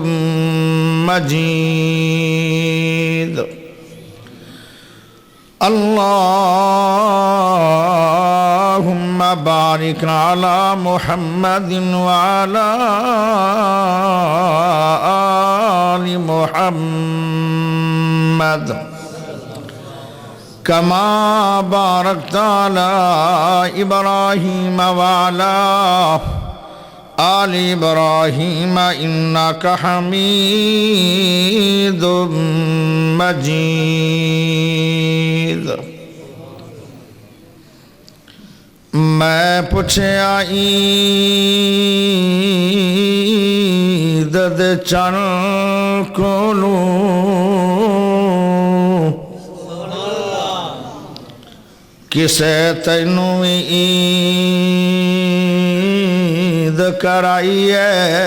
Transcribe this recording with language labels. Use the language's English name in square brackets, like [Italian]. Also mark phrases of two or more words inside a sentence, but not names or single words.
[Arabic] مجيد اللهم بارك على محمد وعلى آل محمد محمد كما باركت على إبراهيم وعلى آل إبراهيم إنك حميد [Punjabi] مجيد میں پوچھیا عید دے چن کولوں کسے تینوں عید کرائی ہے